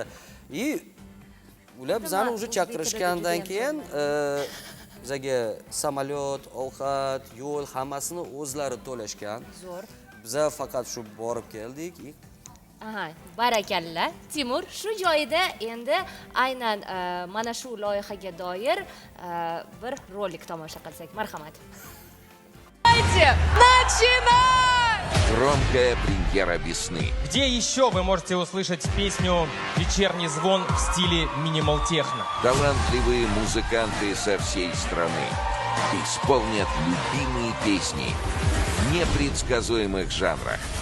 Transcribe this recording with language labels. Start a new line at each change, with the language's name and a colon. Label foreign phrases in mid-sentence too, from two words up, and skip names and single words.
Uzbek: И ular bizani уже chaqirishgandan keyin bizga samolyot, ovqat, yo'l hammasini o'zlari to'lashgan. Zo'r. Biza faqat shu borib keldik. Aha, barakalla. Timur, shu joyida endi aynan mana shu loyihaga doir bir rolik tomosha qilsak. Marhamat.
Russian: Громкая премьера весны. Где еще вы можете услышать песню «Вечерний звон» в стиле минимал-техно? Талантливые музыканты со всей страны исполнят любимые песни в непредсказуемых жанрах.